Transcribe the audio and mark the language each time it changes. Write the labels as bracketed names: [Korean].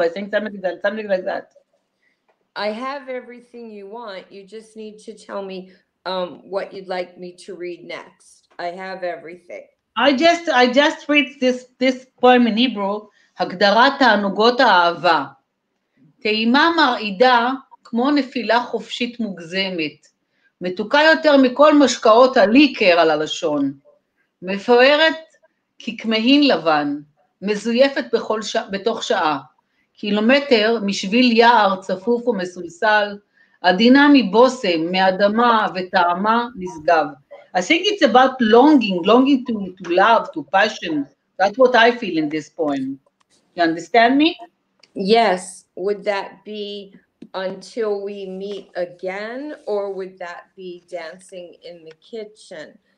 [English] I think something like that. I have everything you want. You just need to tell me what you'd like me to read next. I have everything. I just read this poem in Hebrew. [Hebrew] הגדרת תענוגות האהבה. טעימה מרעידה כמו נפילה חופשית מוגזמת, מתוקה יותר מכל משקאות הליקר על הלשון, מפוארת ככמהין לבן, מזויפת בתוך שעה, קילומטר משביל יער צפוף ומסולסל, עדינה מבוסם, מאדמה וטעמה נשגב. [English] I think it's about longing to love, to passion. That's what I feel in this poem. You understand me? Yes. Would that be until we meet again, or would that be dancing in the kitchen?